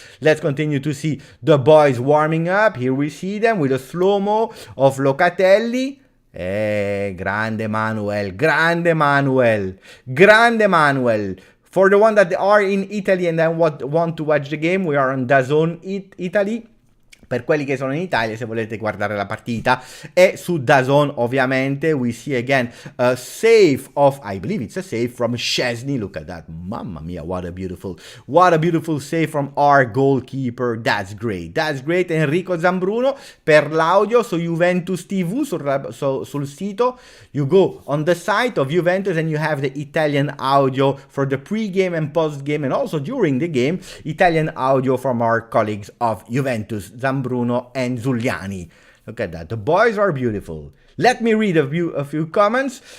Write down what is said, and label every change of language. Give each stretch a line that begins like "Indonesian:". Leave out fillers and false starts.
English: Let's continue to see the boys warming up. Here we see them with a slow-mo of Locatelli.
Italian: Grande Manuel, grande Manuel, grande Manuel.
English: For the one that are in Italy and then want to watch the game, we are on DAZN Italy.
Italian: Per quelli che sono in Italia, se volete guardare la partita, è su DAZN ovviamente.
English: We see again a save of, I believe it's a save from Szczesny. Look at that,
Italian: mamma mia,
English: what a beautiful save from our goalkeeper. That's great, that's great.
Italian: Enrico Zambruno per l'audio su Juventus TV, sul sito.
English: You go on the site of Juventus and you have the Italian audio for the pre-game and post-game, and also during the game, Italian audio from our colleagues of Juventus, Bruno and Zuliani. Look at that. The boys are beautiful. Let me read a few comments.